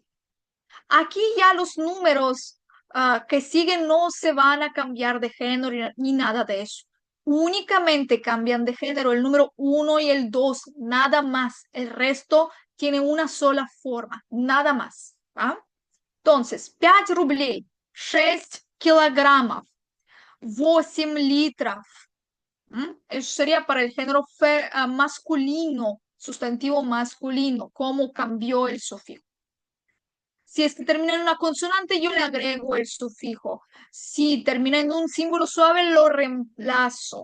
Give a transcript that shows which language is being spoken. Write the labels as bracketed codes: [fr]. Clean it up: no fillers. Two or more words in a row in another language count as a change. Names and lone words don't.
[es] Aquí ya los números que siguen no se van a cambiar de género ni nada de eso. Únicamente cambian de género el número 1 y el 2, nada más. El resto tiene una sola forma, nada más. ¿Va? Entonces, [ru] 5 рублей, 6 килограммов, 8 литров. [es] Eso sería para el género masculino, sustantivo masculino, cómo cambió el sufijo. Si es que termina en una consonante, yo le agrego el sufijo. Si termina en un símbolo suave, lo reemplazo.